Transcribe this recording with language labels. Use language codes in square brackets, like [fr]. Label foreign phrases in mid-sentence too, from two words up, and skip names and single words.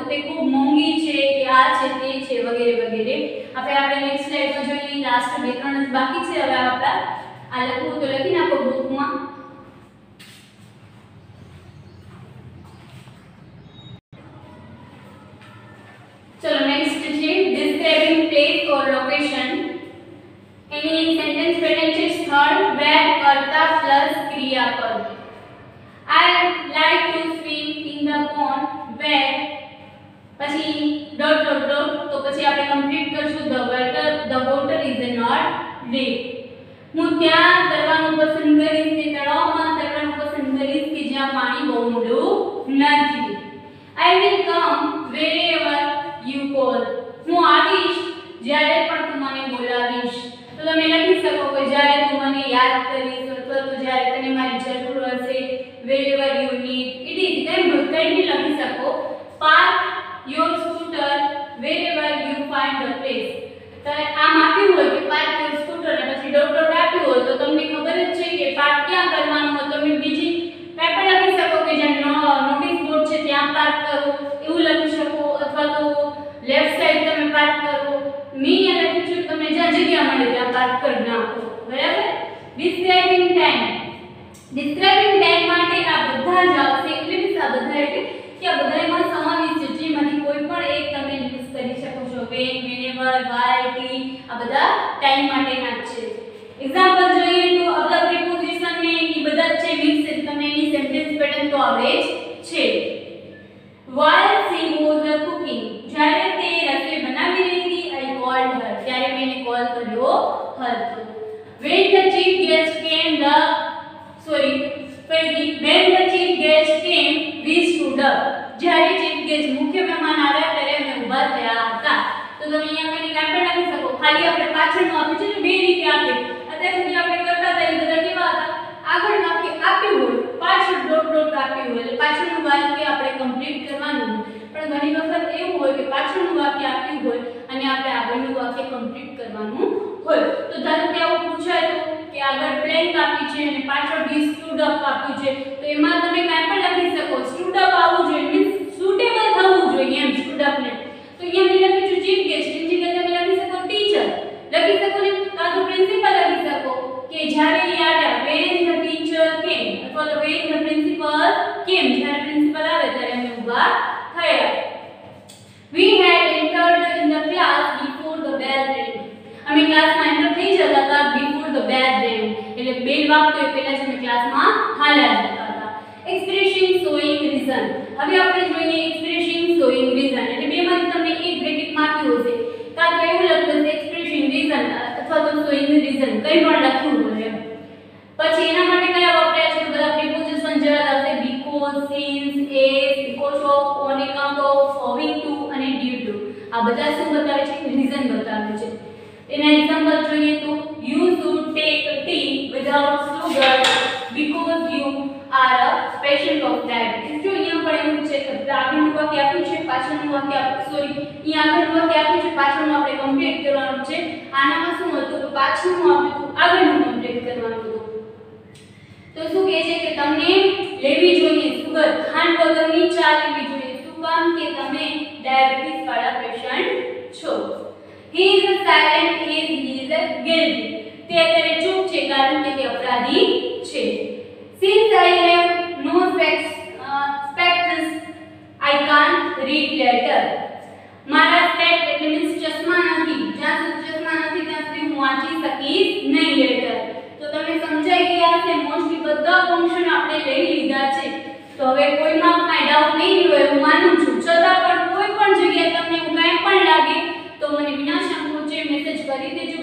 [gu] તે ખૂબ મોંઘી છે કે આ છે તે છે વગેરે વગેરે. આપણે [en] next slideમાં [gu] જોઈએ. લાસ્ટ બે ત્રણ જ બાકી છે. હવે આપણા આ લખવું તો લખી નાખો બુકમાં. ચલો નેક્સ્ટ છે [en] describing place or location. [gu] એની [en] sentence pattern [gu] છે સ્થળ, verb, કર્તા પ્લસ ક્રિયાપદ. [en] I like to swim in the pond where પછી dot dot dot. [gu] તો પછી આપણે કમ્પ્લીટ કરશું [en] the water is not deep. [gu] હું ત્યાં તરવાનું પસંદ કરીશ, તે તળાવમાં તરવાનું પસંદ કરીશ કે જ્યાં પાણી બહુ ઊંડું નથી. [en] I will come wherever you call. [gu] હું આવીશ જ્યારે પણ તું મને બોલાવીશ. તો તમે લખી શકો કે જ્યારે તું મને યાદ કરીશ અથવા તો જ્યારે તને મારી જરૂર હશે. [en] wherever you need it is. [gu] તેમ કંઈ બી લખી શકો. [en] park your scooter wherever you find the place. [gu] તો આમ આપ્યું હોય કે [en] park your scooter [gu] અને પછી [en] dot dot [gu] આપ્યું હોય તો તમને ખબર જ છે કે પાર્ક ક્યાં કરવાનું હોય. તમે બીજી કંઈ પણ લખી શકો કે જ્યાં [en] notice board [gu] છે ત્યાં પાર્ક કરો એવું લખી શકો અથવા તો [en] left side [gu] તમે પાર્ક કરો. મી અને લખ્યું તમે જ્યાં જગ્યા મળે ત્યાં પાર્ક કરી નાખો. બરાબર. [en] describing time. describing time [gu] માટે આ બધા જ આવશે. એટલે કે આ બધા એટલે કે આ બધામાં સમાવેશ છે જેમાંથી કોઈ પણ એક તમે યુઝ કરી શકો છો. [en] when, whenever, why, [gu] t આ બધા ટાઈમ માટેના જ છે. એક્ઝામ્પલ જોઈએ તો [en] other preposition [gu] ને એ બધા જ છે મિક્સ. તમને એની [en] sentence pattern [gu] તો આવડે જ છે. [en] while she was cooking. [gu] જ્યારે તે રસોઈ બનાવી રહી હતી [en] I called her. [gu] ત્યારે મેં એને કોલ કર્યો હતો. [en] when the chief guest came we stood up. [gu] જ્યારે [en] chief guest [gu] મુખ્ય મહેમાન આવ્યા ત્યારે અમે ઊભા થયા હતા. તો તમે અહીંયા કઈ કાંઈ પણ લખી શકો ખાલી આપણે પાછળનું આપ્યું છે ને બે રીતે આપે અત્યાર સુધી આપણે કરતા હતા એ બધા કેવા હતા આગળ વાક્ય આપ્યું હોય પાછળ [en] dot dot [gu] આપ્યું હોય એટલે પાછળનું વાક્ય આપણે કમ્પ્લીટ કરવાનું પણ ઘણી વખત એવું હોય કે પાછળનું વાક્ય આપ્યું હોય અને આપણે આગળનું વાક્ય કમ્પ્લીટ કરવાનું હોય તો ધારો કે આવું પૂછાય તો કે આગળ બ્લેન્ક આપી છે અને પાછળ [en] we stood up [gu] આપ્યું છે તો એમાં તમે કાંઈ પણ લખી શકો [en] stood up [gu] આવવું જોઈએ [en] means suitable [gu] થવું જોઈએ એમ [en] stood up [gu] ને તો અહીંયા મેં લખ્યું છે [en] chief guest [gu] એની જગ્યાએ તમે લખી શકો ટીચર લખી શકો ને કાં તો પ્રિન્સિપલ લખી શકો કે જ્યારે એ આવ્યા [en] when the teacher came [gu] અથવા તો [en] when the principal came [gu] જ્યારે પ્રિન્સિપલ આવે ત્યારે અમે ઊભા થયા [en] we had entered in the class before the bell rang [gu] અમે ક્લાસમાં એન્ટર થઈ જતા હતા [en] before the bell rang [gu] એટલે બેલ વાગતો એ પહેલા જ અમે ક્લાસમાં હાલ્યા જતા હતા [en] expressing showing reason [gu] હવે આપણે જોઈએ [en] expressing showing reason [gu] એટલે બેમાંથી તમને એક બ્રેકેટમાં આપ્યું હશે કાં તો એવું લખ્યું હશે [en] expressing reason [gu] અથવા તો [en] showing reason [gu] કંઈ પણ લખ્યું હોય પછી એના માટે કયા વપરાય છે તો બધા પ્રિપોઝિશન જરા આવશે [en] because since as because of on account of owing to [gu] અને due to આ બધા શું બતાવે છે રીઝન બતાવે છે એના એક્ઝામ્પલ જોઈએ તો [en] you should take tea without sugar because you are a patient of diabetes [gu] જો અહીંયા પણ એવું છે કે આગળનું વાક્ય આપ્યું છે પાછળનું વાક્ય સોરી અહીંયા આગળનું વાક્ય આપ્યું છે પાછળનું આપણે કમ્પ્લીટ કરવાનું છે આનામાં શું હતું તો પાછળનું આપ્યું આગળનું કમ્પ્લીટ કરવાનું હતું તો શું કહે છે કે તમને લેવી જોઈએ સુગર ખાંડ વગરની ચા લેવી જોઈએ શું કામ કે તમે ડાયાબિટીસ વાળા પેશન્ટ છો [en] he is silent he is guilty [gu] તે અત્યારે ચૂપ છે કારણ કે તે અપરાધી છે [en] since I have no spectacles I can't read letter [gu] મારા સ્પેક્ટ એટલે મીન્સ ચશ્મા નથી જ્યાં સુધી ચશ્મા નથી ત્યાં સુધી હું વાંચી શકીશ નહીં લેટર તો તમે સમજાઈ ગયા છે મોસ્ટલી બધા ફંક્શન આપણે લઈ લીધા છે તો હવે કોઈમાં કાંઈ ડાઉટ નહીં હોય હું માનું છું છતાં પણ કોઈ પણ જગ્યાએ તમને એવું કાંઈ પણ લાગે તો મને વિના સંકોચે મેસેજ કરી દેજો